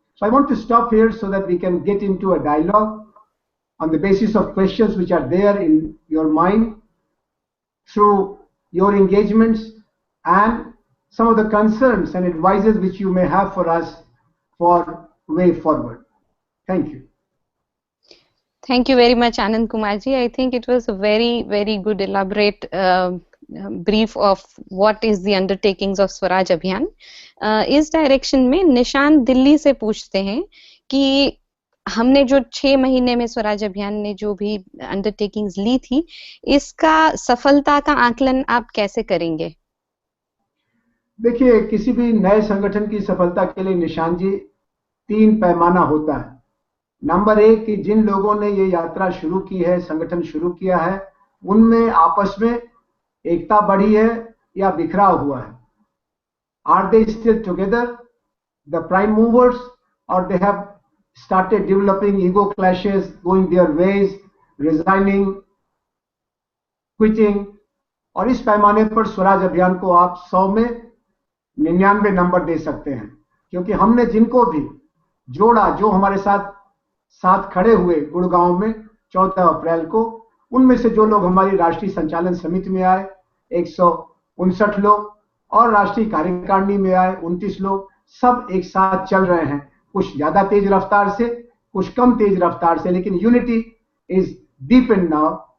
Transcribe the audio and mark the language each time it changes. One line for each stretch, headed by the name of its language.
English: So I want to stop here so that we can get into a dialogue on the basis of questions which are there in your mind through your engagements and some of the concerns and advices which you may have for us for way forward. Thank you. Thank you very much, Anand Kumar ji. I think it was a very, very good elaborate brief of what is the undertakings of Swaraj Abhiyan.
Hindi: इस direction में निशान दिल्ली से पूछते हैं कि हमने जो 6 महीने में स्वराज अभियान ने जो भी अंडरटेकिंग्स ली थी, इसका सफलता का आकलन आप कैसे करेंगे? देखिए, किसी भी नए संगठन की सफलता के लिए निशान जी 3 पैमाना होता है। नंबर 1 कि जिन लोगों ने ये यात्रा शुरू की है, संगठन शुरू किया है, उनमें आपस में एकता बढ़ी है या बिखरा हुआ है?
English: Are they still together, the prime movers, or they have started developing ego clashes, going their ways, resigning, quitting?
Hindi: और इस पैमाने पर स्वराज अभियान को आप 100 में 99 नंबर दे सकते हैं, क्योंकि हमने जिनको भी जोड़ा, जो हमारे साथ खड़े हुए गुड़गांव में 14 अप्रैल को, उनमें से जो लोग हमारी राष्ट्रीय संचालन समिति में आए 159 लोग और राष्ट्रीय कार्यकारिणी में आए 29 लोग, सब एक साथ चल रहे हैं, कुछ ज्यादा तेज रफ्तार से, कुछ कम तेज रफ्तार से, लेकिन
English: Unity is deep in now.